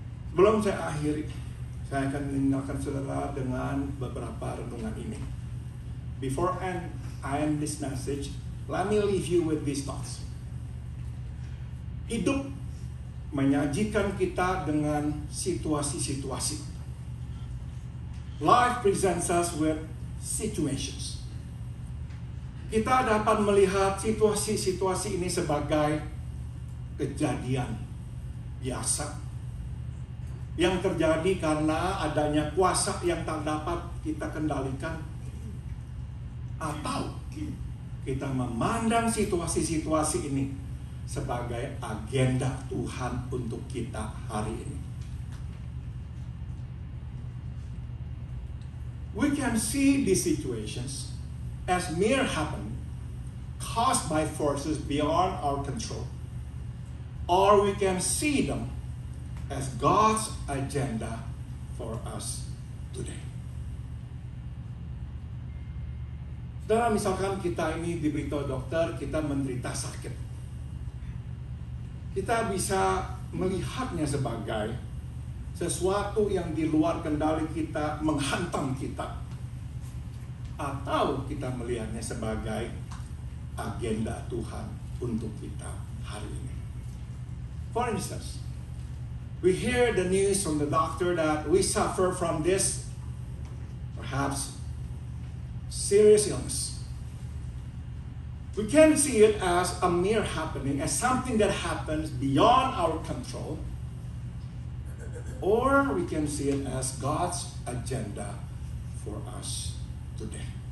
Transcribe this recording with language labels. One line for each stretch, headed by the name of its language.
Indonesian: Sebelum saya akhiri, saya akan meninggalkan saudara dengan beberapa renungan ini.
English: Before I end this message, let me leave you with these thoughts.
Indonesian: Hidup menyajikan kita dengan situasi-situasi.
English: Life presents us with situations.
Indonesian: Kita dapat melihat situasi-situasi ini sebagai kejadian biasa yang terjadi karena adanya kuasa yang tak dapat kita kendalikan, atau kita memandang situasi-situasi ini sebagai agenda Tuhan untuk kita hari ini.
English: We can see these situations as mere happening, caused by forces beyond our control. Or we can see them as God's agenda for us today.
Indonesian: Saudara, misalkan kita ini diberitahu dokter, kita menderita sakit. Kita bisa melihatnya sebagai sesuatu yang di luar kendali kita menghantam kita. Atau kita melihatnya sebagai agenda Tuhan untuk kita hari ini.
English: For instance, we hear the news from the doctor that we suffer from this, perhaps, serious illness. We can see it as a mere happening, as something that happens beyond our control, or we can see it as God's agenda for us today.